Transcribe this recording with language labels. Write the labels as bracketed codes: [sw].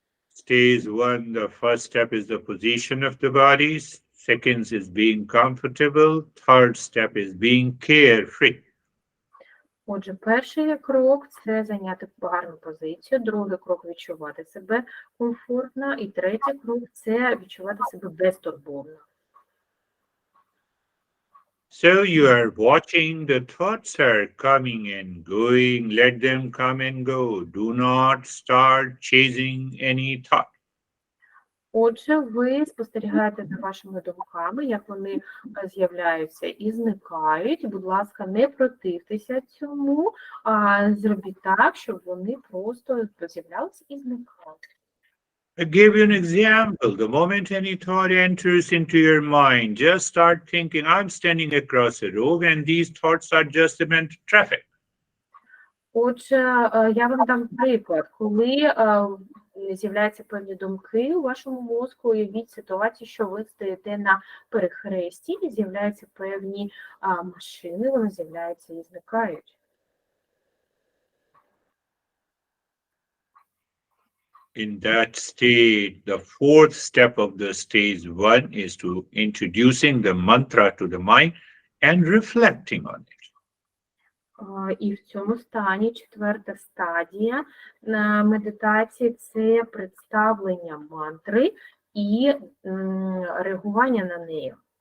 [en] Stage 1, the first step is the position of the body. Second is being comfortable. Third step is being carefree. [uk] Отже, перший крок – це зайняти гарну позицію, другий крок – відчувати себе комфортно, і третій крок – це відчувати себе безтурботно. [en] So you are watching the thoughts are coming and going. Let them come and go. Do not start chasing any thought. [uk] Отже, ви спостерігаєте за вашими думками, як вони з'являються і зникають. Будь ласка, не противтеся цьому, а зробіть так, щоб вони просто з'являлися і зникали. [en] I give you an example. The moment any thought enters into your mind, just start thinking, I'm standing across a road and these thoughts are just the mental traffic. [uk] Отже, я вам дам приклад. Коли з'являються певні думки у вашому мозку, уявіть ситуацію, що ви стоїте на перехресті, і з'являються певні машини, вони з'являються і зникають. [en] In that state, the fourth step of the stage one is to introducing the mantra to the mind and reflecting on it. [uk] І в цьому стані четверта стадія медитації – це представлення мантри і реагування на неї.